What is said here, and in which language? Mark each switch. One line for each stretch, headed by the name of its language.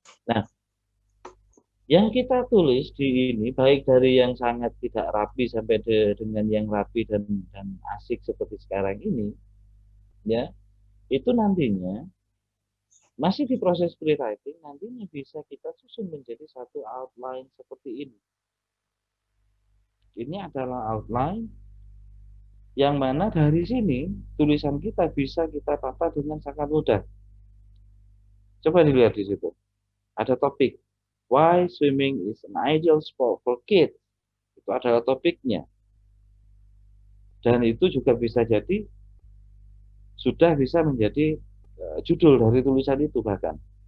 Indonesian: Nah, yang kita tulis di ini, baik dari yang sangat tidak rapi sampai dengan yang rapi dan asik seperti sekarang ini, ya, itu nantinya masih di proses rewriting, nantinya bisa kita susun menjadi satu outline seperti ini. Ini adalah outline yang mana dari sini tulisan kita bisa kita tata dengan sangat mudah. Coba dilihat di situ. Ada topik,
English: why swimming is an ideal sport for kids.
Indonesian: Itu adalah topiknya. Dan itu juga bisa jadi sudah bisa menjadi judul dari tulisan itu bahkan.